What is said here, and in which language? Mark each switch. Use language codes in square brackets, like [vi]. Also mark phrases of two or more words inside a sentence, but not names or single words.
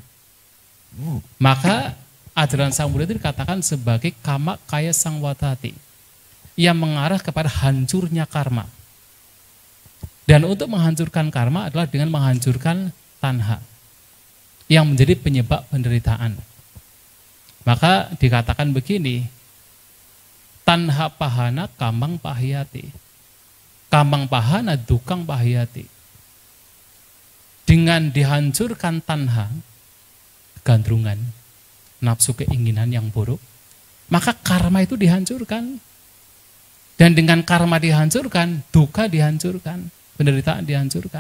[id] Maka ajaran Sang Buddha itu dikatakan sebagai [pi] kama kaya sangwatati, [id] yang mengarah kepada hancurnya karma. Dan untuk menghancurkan karma adalah dengan menghancurkan tanha yang menjadi penyebab penderitaan. Maka dikatakan begini, [pi] tanha pahana kamang pahiyati, kamang pahana dukang pahiyati. [id] Dengan dihancurkan tanha, gandrungan, nafsu keinginan yang buruk, maka karma itu dihancurkan. Dan dengan karma dihancurkan, duka dihancurkan, penderitaan dihancurkan.